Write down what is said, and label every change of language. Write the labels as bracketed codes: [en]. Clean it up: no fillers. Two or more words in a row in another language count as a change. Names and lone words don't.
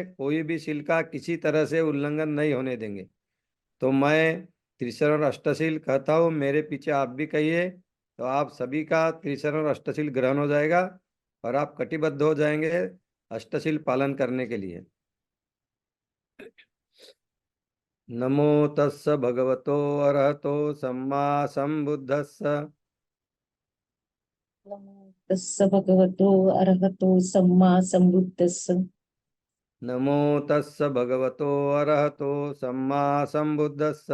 [hi] कोई भी शील का किसी तरह से उल्लंघन नहीं होने देंगे। तो मैं त्रिशरण और अष्टशील कहता हूँ, मेरे पीछे आप भी कहिए, तो आप सभी का त्रिशरण और अष्टशील ग्रहण हो जाएगा और आप कटिबद्ध हो जाएंगे अष्टशील पालन करने के लिए। [pi] नमो तस्स भगवतो अरहतो सम्मा सम्बुद्धस्स। नमो तस्स भगवतो अरहतो सम्मा सम्बुद्धस्स। नमो तस्स भगवतो अरहतो सम्मा सम्बुद्धस्स।